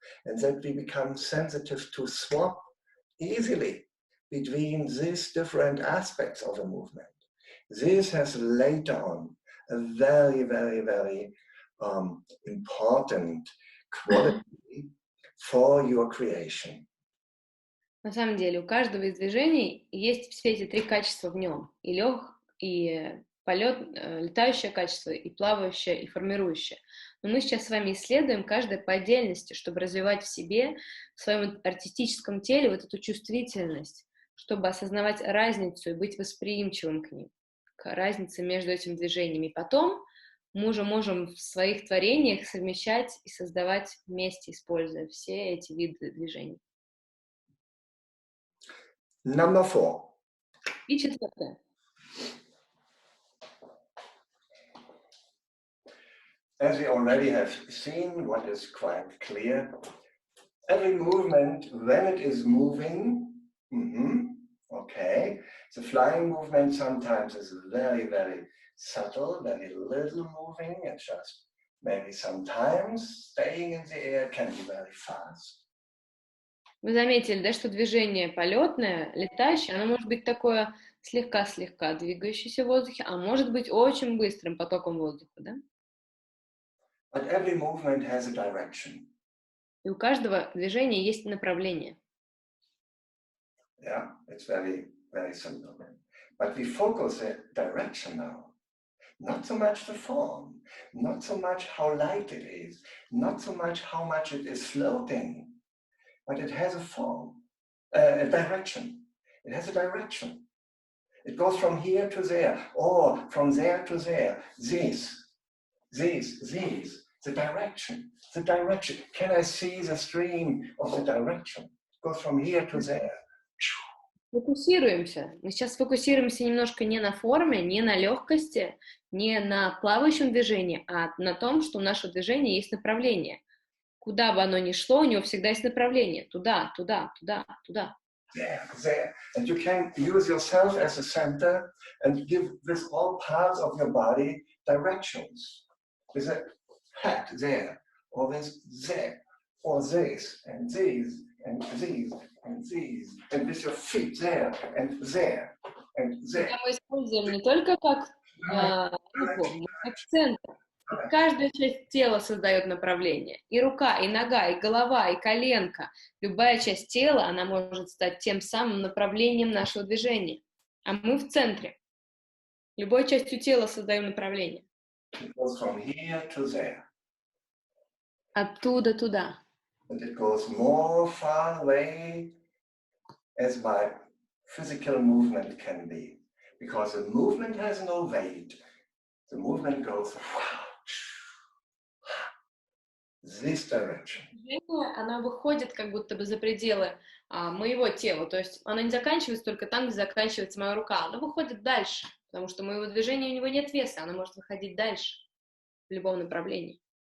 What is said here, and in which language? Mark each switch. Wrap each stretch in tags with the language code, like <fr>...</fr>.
<en>And that we become sensitive to swap easily between these different aspects of a movement. This has later on a very, very, very important quality for your creation.</en> <ru>На самом деле, у каждого из движений есть все эти три качества в нем. И полет, летающее качество, и плавающее, и формирующее. Но мы сейчас с вами исследуем каждое по отдельности, чтобы развивать в себе, в своем артистическом теле вот эту чувствительность, чтобы осознавать разницу и быть восприимчивым к ним, к разнице между этими движениями. И потом мы уже можем в своих творениях совмещать и создавать вместе, используя все эти виды движений.</ru> <en>Number 4.</en> <ru>И четвертое.</ru> <en>As we already have seen, what is quite clear, every movement, when it is moving, okay, the flying movement sometimes is very, very subtle, very little moving, and just maybe sometimes staying in the air can be very fast.</en> <ru>Вы заметили, да, что движение полетное, летающее, оно может быть такое слегка-слегка двигающееся в воздухе, а может быть очень быстрым потоком воздуха, да?</ru> <en>But every movement has a direction.</en> <ru>И у каждого движения есть направление.</ru> <en>Yeah, it's very, very simple. But we focus the direction now. Not so much the form, not so much how light it is, not so much how much it is floating, but it has a form, a direction. It has a direction. It goes from here to there, or from there to there. These, the direction, the direction. Can I see the stream of the direction? It goes from here to there.</en> <ru>Фокусируемся. Мы сейчас фокусируемся немножко не на форме, не на легкости, не на плавающем движении, а на том, что у нашего движения есть направление. Куда бы оно ни шло, у него всегда есть направление. Туда, туда, туда, туда.</ru> <en>There. And you can use yourself as a center and give with all parts of your body directions. With a head there, or with there, or this, and these, and these, and these, and with your feet there, and there, and there.</en> <ru>Мы используем не только как руку, но как центр. И каждая часть тела создает направление. И рука, и нога, и голова, и коленка. Любая часть тела, она может стать тем самым направлением нашего движения. А мы в центре. Любой частью тела создаем направление.</ru> <en>It goes from here to there.</en> <ru>Оттуда туда.</ru> <en>And it goes more far away as my physical movement can be. Because the movement has no weight. The movement goes this direction.</en> <ru>Движение, оно выходит как будто бы за пределы моего тела. То есть оно не заканчивается только там, где заканчивается моя рука. Оно выходит дальше, потому что моего движения у него нет веса. Оно может выходить дальше в любом направлении.</ru>